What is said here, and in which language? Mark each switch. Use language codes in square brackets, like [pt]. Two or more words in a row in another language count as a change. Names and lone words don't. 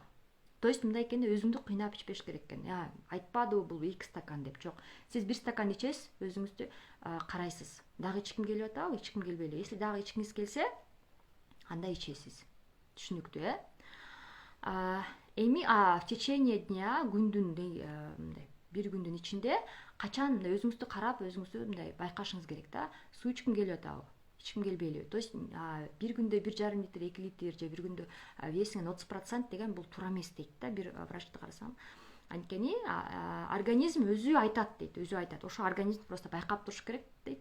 [ru] То есть [ky] мындай экенде өзүңдү кыйнап ичпеш керек экен. Айтпадыбы бул 2 стакан деп, жок. Сиз 1 стакан ичесиз, өзүңүздү карайсыз. Дагы ичким келип атабы, ичким келбей эле. Если дагы ичкиңиз келсе, анда ичесиз. Түшүнүктүү, Эми [ru] в течение дня, [ky] күндүн мындай бир күндүн ичинде качан өзүңүздү карап, өзүңүздү мындай байкашыңыз керек да. Суу ичким келип атабы, ичким келбейби? [ru] То есть [ky] бир күндө 1,5 литр, 2 литр же бир күндө весиңин 30% деген бул туура эмес дейт да, бир врачты карасам. Анткени организм өзү айтат дейт, Ошо организм просто байкап туруш керек дейт.